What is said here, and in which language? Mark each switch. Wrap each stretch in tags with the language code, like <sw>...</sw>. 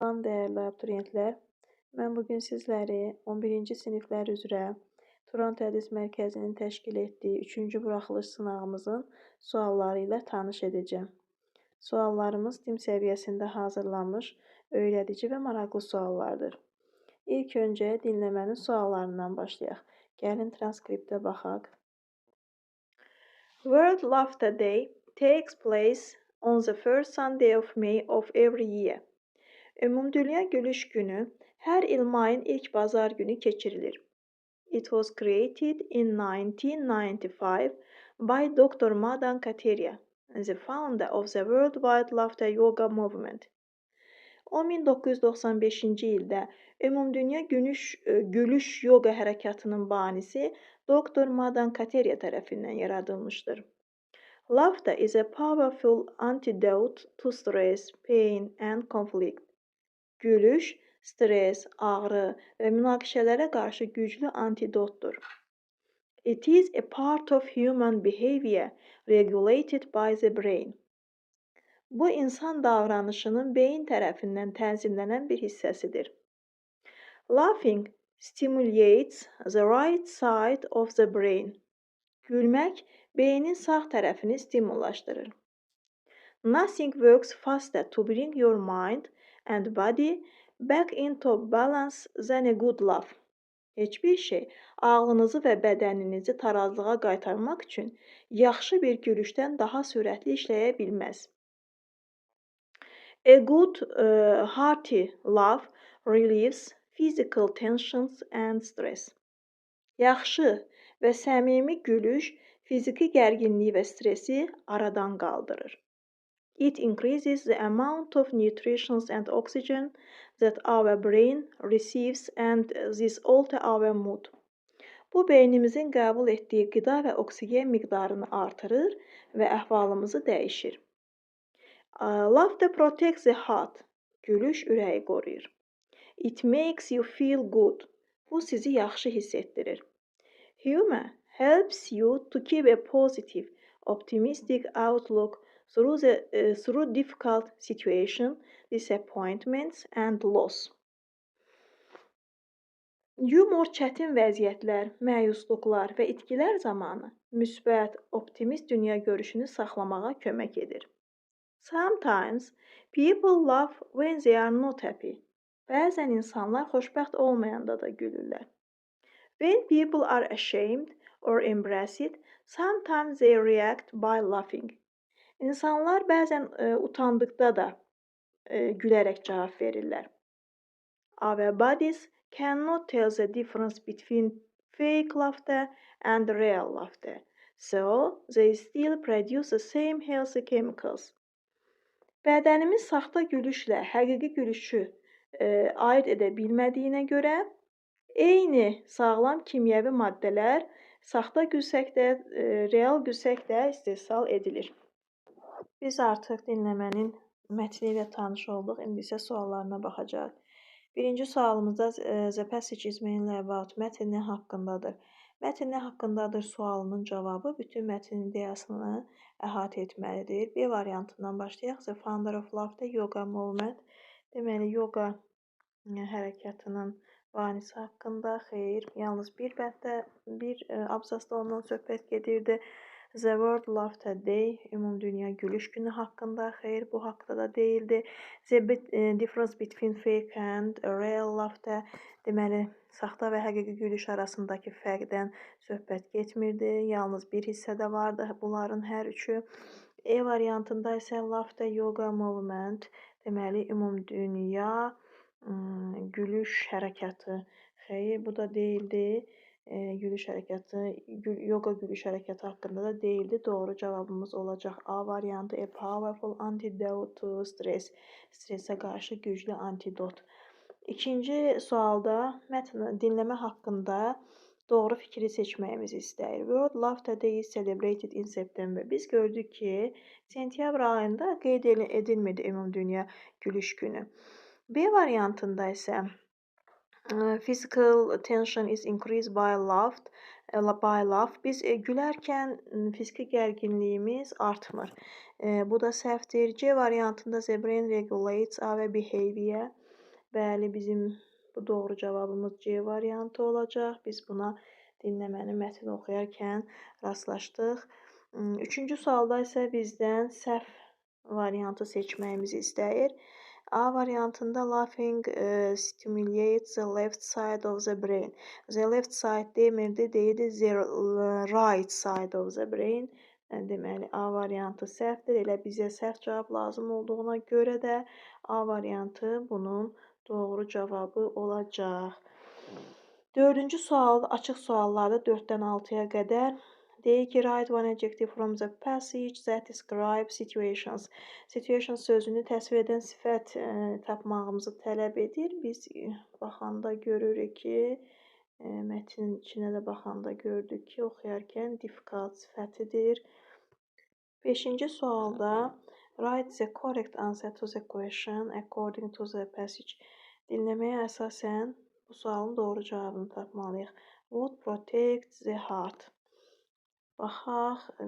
<az>dəyərli abituriyentlər. Mən bugün sizləri 11-ci siniflər üzrə Turan Tədris Mərkəzinin təşkil etdiyi 3-cü buraxılış sınağımızın sualları ilə tanış edəcəm. Suallarımız DİM səviyyəsində hazırlanmış, öyrədici və maraqlı suallardır. İlk öncə dinləmənin suallarından başlayaq. Gəlin transkriptə baxaq.</az> <en>World Laughter Day takes place on the first Sunday of May of every year.</en> <az>Ümumdünya Gülüş Günü hər il mayın ilk bazar günü keçirilir.</az> <en>It was created in 1995 by Dr. Madan Kateria, the founder of the Worldwide Laughter Yoga Movement.</en> <az>1995-ci ildə Ümumdünya Gülüş Yoga hərəkatının banisi Dr. Madan Kateria tərəfindən yaradılmışdır.</az> <en>Laughter is a powerful antidote to stress, pain and conflict.</en> <az>Gülüş, stres, ağrı və münaqişələrə qarşı güclü antidotdur.</az> <en>It is a part of human behavior regulated by the brain.</en> <az>Bu, insan davranışının beyin tərəfindən tənzimlənən bir hissəsidir.</az> <en>Laughing stimulates the right side of the brain.</en> <az>Gülmək, beynin sağ tərəfini stimullaşdırır.</az> <en>Nothing works faster to bring your mind and body back into balance than a good laugh.</en> <az>Heç bir şey ağlınızı və bədəninizi tarazlığa qaytarmaq üçün yaxşı bir gülüşdən daha sürətli işləyə bilməz.</az> <en>A good, hearty laugh relieves physical tensions and stress.</en> <az>Yaxşı və səmimi gülüş fiziki gərginliyi və stresi aradan qaldırır.</az> <en>It increases the amount of nutrition and oxygen that our brain receives and this alters our mood.</en> <az>Bu, beynimizin qəbul etdiyi qida və oksigen miqdarını artırır və əhvalımızı dəyişir.</az> <en>Laughter protects the heart.</en> <az>Gülüş ürəyi qoruyur.</az> <en>It makes you feel good.</en> <az>Bu, sizi yaxşı hiss etdirir.</az> <en>Humor helps you to keep a positive, optimistic outlook through difficult situations, disappointments and loss.</en> <az>Yumor çətin vəziyyətlər, məyusluqlar və itkilər zamanı müsbət, optimist dünya görüşünü saxlamağa kömək edir.</az> <en>Sometimes people laugh when they are not happy.</en> <az>Bəzən insanlar xoşbəxt olmayanda da gülürlər.</az> <en>When people are ashamed or embarrassed, sometimes they react by laughing.</en> <az>İnsanlar bəzən utandıqda da gülərək cavab verirlər.</az> <en>Our bodies cannot tell the difference between fake laughter and real laughter, so they still produce the same healthy chemicals.</en> <az>Bədənimiz saxta gülüşlə həqiqi gülüşü ayırt edə bilmədiyinə görə, eyni sağlam kimyəvi maddələr saxta gülsək də, real gülsək də istehsal edilir. Biz artıq dinləmənin mətni ilə tanış olduq. İndi isə suallarına baxacağıq. Birinci sualımızda</az> <en>the passage is mainly about</en> <az>mətn nə haqqındadır? Mətn nə haqqındadır sualının cavabı bütün mətnin ideyasını əhatə etməlidir. B variantından başlayaq.</az> <en>The founder of laughter yoga movement.</en> <az>Deməli, yoga hərəkatının banisi haqqında. Xeyr, yalnız bir bənddə, bir abzasda ondan söhbət gedirdi.</az> <en>The World Laughter Day,</en> <az>Ümumdünya Gülüş Günü haqqında. Xeyr, bu haqqda da deyildi.</az> <en>The difference between fake and real laughter.</en> <az>Deməli, saxta və həqiqi gülüş arasındakı fərqdən söhbət getmirdi. Yalnız bir hissədə vardı bunların hər üçü. E variantında isə</az> <en>laughter yoga movement.</en> <az>Deməli, ümumdünya gülüş hərəkatı. Xeyr, bu da deyildi. Gülüş hərəkatı, yoga gülüş hərəkatı haqqında da deyildi. Doğru cavabımız olacaq A variantı.</az> <en>A powerful antidote to stress.</en> <az>Stressə qarşı güclü antidot. İkinci sualda dinləmə haqqında doğru fikri seçməyimizi istəyir.</az> <en>World Laughter Day is celebrated in September.</en> <az>Biz gördük ki, sentyabr ayında qeyd edilmedi Ümumdünya Gülüş Günü. B variantında isə</az> <en>physical tension is increased by laugh.</en> <az>Biz gülərkən fiziki gərginliyimiz artmır. Bu da səhvdir. C variantında</az> <en>the brain regulates our behavior.</en> <az>Bəli, bizim bu doğru cavabımız C variantı olacaq. Biz buna dinləməni mətn oxuyarkən rastlaşdıq. Üçüncü sualda isə bizdən səhv variantı seçməyimizi istəyir. A variantında</az> <en>laughing stimulates the left side of the brain. The left side</en> <az>demirdi, deyirdi</az> <en>the right side of the brain.</en> <az>Deməli, A variantı səhvdir. Elə bizə səhv cavab lazım olduğuna görə də A variantı bunun doğru cavabı olacaq. Dördüncü sual, açıq suallarda 4-dən 6-ya qədər deyir ki,</az> <en>write one adjective from the passage that describes situations.</en> <az>Situation sözünü təsvir edən sifət tapmağımızı tələb edir. Biz baxanda görürük ki, mətnin içinə də baxanda gördük ki, oxuyarkən difficult sifətidir. 5-ci sualda</az> <en>write the correct answer to the question according to the passage.</en> <az>Dinləməyə əsasən bu sualın doğru cavabını tapmalıyıq.</az> <en>What protects the heart?</en> <az>Baxaq.</az>